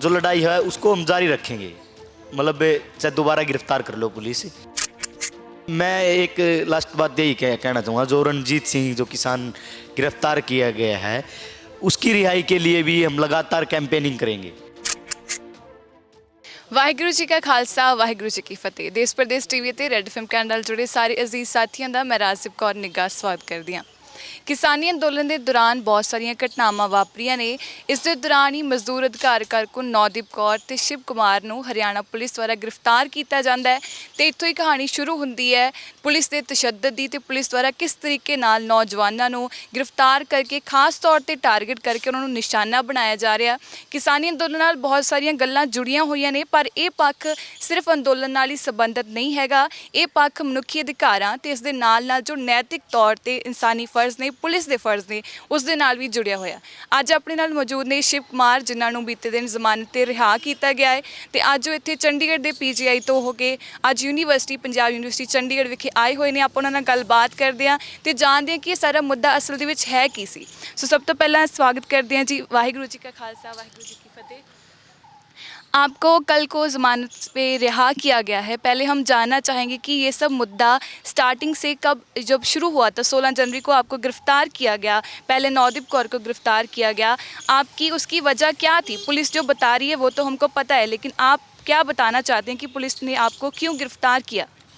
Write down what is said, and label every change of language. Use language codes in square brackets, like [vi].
[hi] जो लड़ाई है उसको हम जारी रखेंगे, मतलब चाहे दोबारा गिरफ्तार कर लो पुलिस। मैं एक लास्ट बात यही कहना चाहूँगा, जो रणजीत सिंह जो किसान गिरफ्तार किया गया है उसकी रिहाई के लिए भी हम लगातार कैंपेनिंग करेंगे। [pa] ਵਾਹਿਗੁਰੂ ਜੀ ਕਾ ਖਾਲਸਾ ਵਾਹਿਗੁਰੂ ਜੀ ਕੀ ਫਤਿਹ। ਦੇਸ਼ ਪ੍ਰਦੇਸ਼ ਟੀਵੀ ਤੇ ਰੈੱਡ ਐਫਐਮ ਕੈਨੇਡਾ ਨਾਲ ਜੁੜੇ ਸਾਰੇ ਅਜ਼ੀਜ਼ ਸਾਥੀਆਂ ਦਾ ਮੈਂ ਰਾਜਦੀਪ ਕੌਰ ਨਿੱਘਾ ਸਵਾਗਤ ਕਰਦੀ ਹਾਂ। ਕਿਸਾਨੀ ਅੰਦੋਲਨ ਦੇ ਦੌਰਾਨ ਬਹੁਤ ਸਾਰੀਆਂ ਘਟਨਾਵਾਂ ਵਾਪਰੀਆਂ ਨੇ। ਇਸ ਦੇ ਦੌਰਾਨ ਹੀ ਮਜ਼ਦੂਰ ਅਧਿਕਾਰ ਕਾਰਕੁਨ ਨੌਦੀਪ ਕੌਰ ਤੇ ਸ਼ਿਵ ਕੁਮਾਰ ਨੂੰ ਹਰਿਆਣਾ ਪੁਲਿਸ ਦੁਆਰਾ ਗ੍ਰਿਫਤਾਰ ਕੀਤਾ ਜਾਂਦਾ ਹੈ ਤੇ ਇੱਥੋਂ ਹੀ ਕਹਾਣੀ ਸ਼ੁਰੂ ਹੁੰਦੀ ਹੈ ਪੁਲਿਸ ਦੇ ਤਸ਼ੱਦਦ ਦੀ ਤੇ ਪੁਲਿਸ ਦੁਆਰਾ ਕਿਸ ਤਰੀਕੇ ਨਾਲ ਨੌਜਵਾਨਾਂ ਨੂੰ ਗ੍ਰਿਫਤਾਰ ਕਰਕੇ ਖਾਸ ਤੌਰ ਤੇ ਟਾਰਗੇਟ ਕਰਕੇ ਉਹਨਾਂ ਨੂੰ ਨਿਸ਼ਾਨਾ ਬਣਾਇਆ ਜਾ ਰਿਹਾ। ਕਿਸਾਨੀ ਅੰਦੋਲਨ ਨਾਲ ਬਹੁਤ ਸਾਰੀਆਂ ਗੱਲਾਂ ਜੁੜੀਆਂ ਹੋਈਆਂ ਨੇ, ਪਰ ਇਹ ਪੱਖ ਸਿਰਫ ਅੰਦੋਲਨ ਨਾਲ ਹੀ ਸੰਬੰਧਿਤ ਨਹੀਂ ਹੈਗਾ। ਇਹ ਪੱਖ ਮਨੁੱਖੀ ਅਧਿਕਾਰਾਂ ਤੇ ਇਸ ਦੇ ਨਾਲ ਜੋ ਨੈਤਿਕ ਤੌਰ ਤੇ ਇਨਸਾਨੀ ਫਰਜ਼ ਨੇ, ਪੁਲਿਸ ਦੇ ਫਰਜ਼ ਨੇ, ਉਸ ਦੇ ਨਾਲ ਵੀ ਜੁੜਿਆ ਹੋਇਆ। ਅੱਜ ਆਪਣੇ ਨਾਲ ਮੌਜੂਦ ਨੇ ਸ਼ਿਵ ਕੁਮਾਰ, ਜਿਨ੍ਹਾਂ ਨੂੰ ਬੀਤੇ ਦਿਨ ਜ਼ਮਾਨਤ ਤੇ ਰਿਹਾ ਕੀਤਾ ਗਿਆ ਹੈ ਤੇ ਅੱਜ ਉਹ ਇੱਥੇ ਚੰਡੀਗੜ੍ਹ ਦੇ ਪੀਜੀਆਈ ਤੋਂ ਹੋ ਕੇ ਅੱਜ ਯੂਨੀਵਰਸਿਟੀ ਪੰਜਾਬ ਯੂਨੀਵਰਸਿਟੀ ਚੰਡੀਗੜ੍ਹ ਵਿਖੇ ਆਏ ਹੋਏ ਨੇ। ਆਪਾਂ ਉਹਨਾਂ ਨਾਲ ਗੱਲਬਾਤ ਕਰਦੇ ਹਾਂ ਤੇ ਜਾਣਦੇ ਹਾਂ ਕਿ ਇਹ ਸਾਰਾ ਮੁੱਦਾ ਅਸਲ ਦੇ ਵਿੱਚ ਹੈ ਕੀ ਸੀ। ਸੋ ਸਭ ਤੋਂ ਪਹਿਲਾਂ ਸਵਾਗਤ ਕਰਦੇ [hi] हैं जी। वाहिगुरु जी का खालसा वाहिगुरु जी की फतेह। आपको कल को ज़मानत पे रिहा किया गया है। पहले हम जानना चाहेंगे कि ये सब मुद्दा स्टार्टिंग से कब जब शुरू हुआ था। 16 जनवरी को आपको गिरफ़्तार किया गया, पहले नौदीप कौर को गिरफ़्तार किया गया। आपकी उसकी वजह क्या थी? पुलिस जो बता रही है वो तो हमको पता है, लेकिन आप क्या बताना चाहते हैं कि पुलिस ने आपको क्यों गिरफ़्तार किया?